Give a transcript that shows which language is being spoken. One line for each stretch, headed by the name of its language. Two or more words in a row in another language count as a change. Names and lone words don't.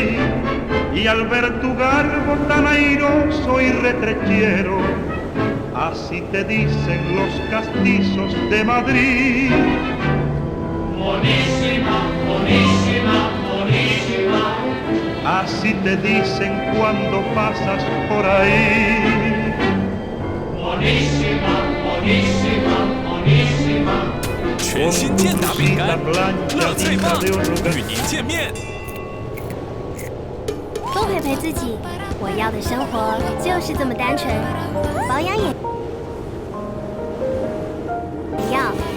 Spanish: Y al ver tu garbo tan airoso y retrechero, así te dicen los castizos de Madrid. Monísima, monísima, monísima, así te dicen cuando pasas por ahí. Monísima, monísima, monísima，
Chinese: 全新健达饼干，乐最棒，与您见面。多陪陪自己，我要的生活就是这么单纯。保养也要。